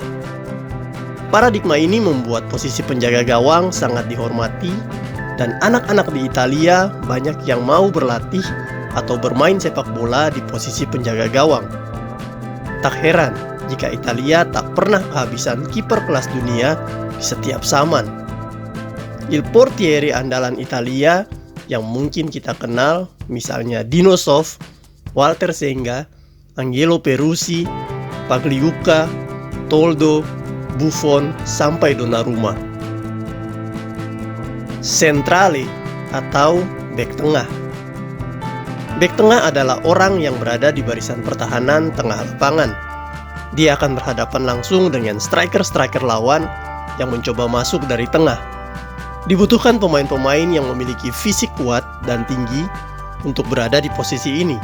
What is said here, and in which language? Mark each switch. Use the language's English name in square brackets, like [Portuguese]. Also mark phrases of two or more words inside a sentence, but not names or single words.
[Indonesian] Paradigma ini membuat posisi penjaga gawang sangat dihormati dan anak-anak di Italia banyak yang mau berlatih atau bermain sepak bola di posisi penjaga gawang. Tak heran jika Italia tak pernah kehabisan kiper kelas dunia di setiap zaman. [Italian] Il portiere [Indonesian] andalan Italia yang mungkin kita kenal misalnya Dino Zoff, Walter Senga, Angelo Peruzzi, Pagliuca, Toldo, Buffon, sampai Donnarumma. Centrale atau bek tengah. Bek tengah adalah orang yang berada di barisan pertahanan tengah lapangan. Dia akan berhadapan langsung dengan striker-striker lawan yang mencoba masuk dari tengah. Dibutuhkan pemain-pemain yang memiliki fisik kuat dan tinggi untuk berada di posisi ini.